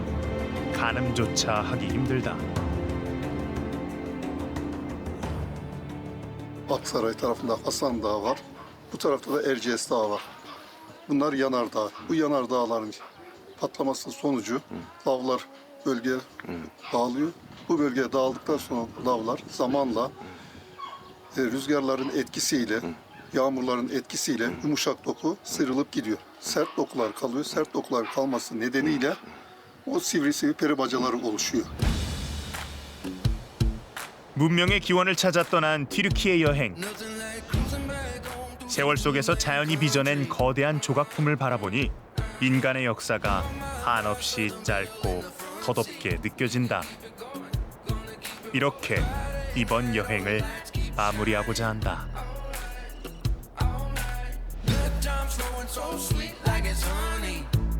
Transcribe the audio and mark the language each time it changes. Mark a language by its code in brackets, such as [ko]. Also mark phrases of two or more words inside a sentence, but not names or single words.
[ko] 가늠조차 ha기 힘들다. [tr] Aksaray tarafında Hasan Dağı var. Bu tarafta da Erciyes Dağı var. Bunlar yanardağ. Bu yanardağların patlaması sonucu lavlar bölgeye dağılıyor. Bu bölgeye dağıldıktan sonra lavlar zamanla rüzgarların etkisiyle, yağmurların etkisiyle yumuşak doku sıyrılıp gidiyor. Sert dokular kalıyor. Sert dokular kalması nedeniyle o sivri peri bacaları oluşuyor. [ko] 문명의 기원을 찾아 떠난 튀르키예 여행. 세월 속에서 자연이 빚어낸 거대한 조각품을 바라보니 인간의 역사가 한없이 짧고 덧없게 느껴진다. 이렇게 이번 여행을 마무리하고자 한다. [en] So sweet like it's honey.